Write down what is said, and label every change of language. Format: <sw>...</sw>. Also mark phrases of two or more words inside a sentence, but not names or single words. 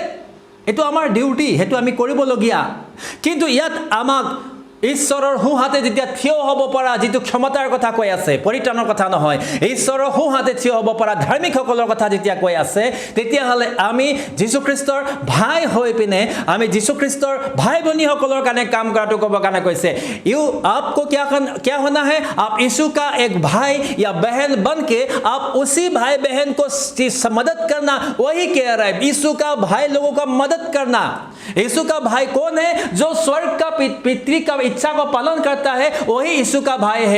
<as>এইটো আমাৰ ডিউটি, সেইটো আমি কৰিবলগীয়া। কিন্তু ইয়াত আমাক ঈশ্বৰৰ সোঁহাতে যেতিয়া থিয় হ'ব পৰা যিটো ক্ষমতাৰ কথা কৈ আছে, পৰিত্ৰাণৰ কথা নহয়, ঈশ্বৰৰ সোঁহাতে থিয় হ'ব পৰা ধাৰ্মিকসকলৰ কথা যেতিয়া কৈ আছে, তেতিয়াহ'লে আমি যীশুখ্ৰীষ্টৰ ভাই হৈ পিনে আমি যীশুখ্ৰীষ্টৰ ভাই ভনীসকলৰ কাৰণে কাম কৰাটো ক'বৰ কাৰণে কৈছে।</as> <hi>आपको क्या होना है? आप यीशु का एक भाई या बहन बन के आप उसी भाई बहन को मदद करना, वही कह रहा है। यीशु का भाई लोगों का मदद करना। यीशु का भाई कौन है? जो स्वर्ग का पितृ का इच्छा को पालन करता है, वही यीशु का भाई है।</hi>